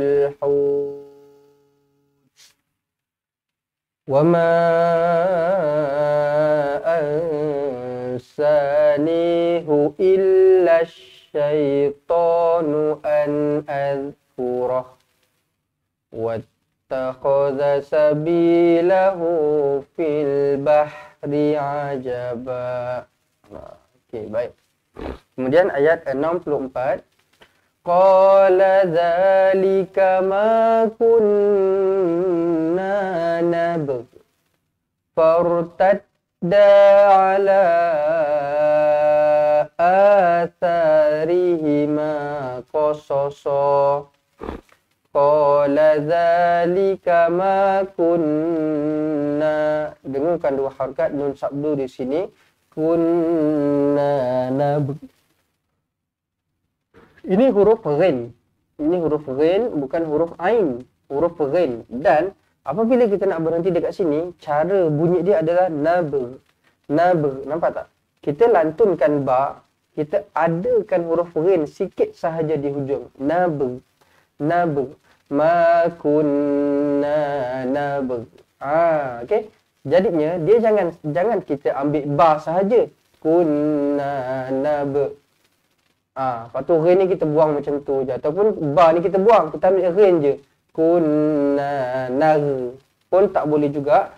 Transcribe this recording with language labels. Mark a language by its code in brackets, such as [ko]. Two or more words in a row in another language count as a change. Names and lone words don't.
[ar] الحوت وما أنسانيه إلا الشيطان أن أذكره واتخذ سبيله في البحر عجبا. [ms] Okey, baik. Kemudian ayat 64. [ar] قال ذلك ما كنا نبغ فارتدا على آثارهما قصصا. قال ذلك ما كنا. [ms] Dengarkan dua harakat nun sabdu di sini. [ar] كنا نبغ. [ms] Ini huruf ghin. Ini huruf ghin, bukan huruf ain. Huruf ghin. Dan apabila kita nak berhenti dekat sini, cara bunyi dia adalah nabgh. Nabgh. Nampak tak? Kita lantunkan ba, kita adakan huruf ghin sikit sahaja di hujung. [ar] نبغ نبغ ما كنا نبغ. [ms] Okey. Jadinya dia jangan kita ambil ba sahaja. [ar] كنا نبغ. [ms] Lepas tu ghin ni kita buang macam tu je. Ataupun ba ni kita buang, kita ambil ghin je. [ar] كنا نغ. [ms] Pun tak boleh juga.